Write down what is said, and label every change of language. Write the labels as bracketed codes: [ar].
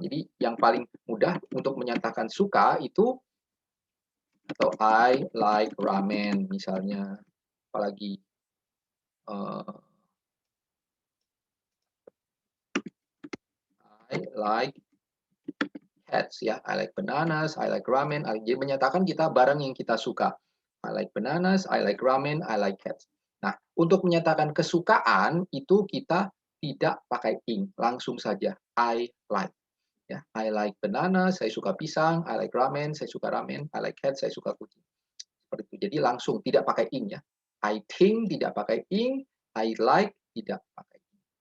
[id] Jadi yang paling mudah untuk menyatakan suka itu, atau [en] I like ramen [id] misalnya. Apalagi [en] I like cats ya. I like bananas, I like ramen. [id] Jadi menyatakan kita barang yang kita suka. [en] I like bananas, I like ramen, I like cats. [id] Nah, untuk menyatakan kesukaan itu kita tidak pakai ing, langsung saja [en] I like. [id] Ya, [en] I like banana, [id] saya suka pisang. [en] I like ramen, [id] saya suka ramen. [en] I like cat, [id] saya suka kucing. Seperti itu. Jadi langsung, tidak pakai ing ya. I think tidak pakai ing, I like tidak pakai ing.